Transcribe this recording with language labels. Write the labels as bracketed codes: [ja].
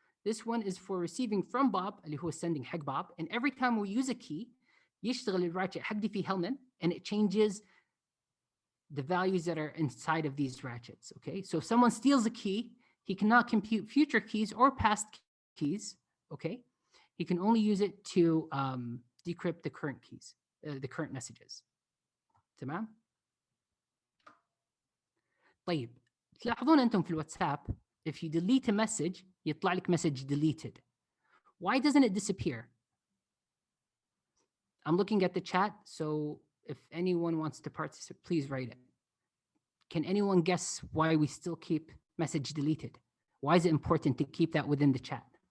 [en] This one is for receiving from Bob, [ar] اللي هو [en] sending حق Bob. And every time we use a key, [ar] يشتغل الراتشت حق Diffie-Hellman, [en] and it changes the values that are inside of these ratchets, okay? So if someone steals a key, he cannot compute future keys or past keys, okay? He can only use it to decrypt the current keys, the current messages. [ar] تمام؟ طيب تلاحظون أنتم في الواتساب [en] if you delete a message [ar] يطلع لك [en] message deleted. Why doesn't it disappear? I'm looking at the chat, so if anyone wants to participate, please write it. Can anyone guess why we still keep message deleted? Why is it important to keep that within the chat?